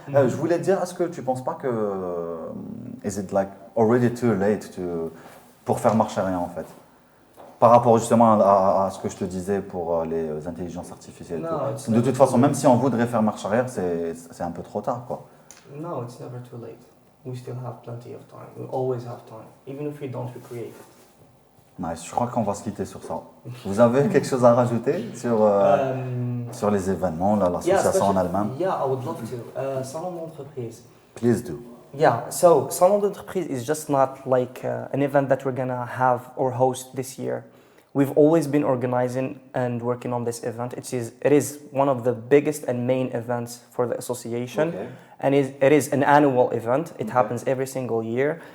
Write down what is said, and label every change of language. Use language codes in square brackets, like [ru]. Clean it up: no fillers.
[fr] Je voulais te dire, est-ce que tu ne penses pas que [en] is it like already too late [fr] pour faire marcher rien en fait? Par rapport justement à ce que je te disais pour les intelligences artificielles. [en] No, [fr] de toute façon, même si on voudrait faire marche arrière, c'est un peu trop tard, quoi. [en] No, it's never too late. We still have plenty of time. We always have time, even if we don't recreate it. Nice. [fr] Je crois qu'on va se quitter sur ça. Vous avez quelque chose à rajouter sur les événements, l'association en elle-même? [en] Yeah, I would love to. Salon d'entreprise. Please do. Yeah, so Salon d'entreprise is just not like an event that we're gonna have or host this year. We've always been organizing and working on this event. It is one of the biggest and main events for the association. Okay. And it is an annual event. It happens every single year.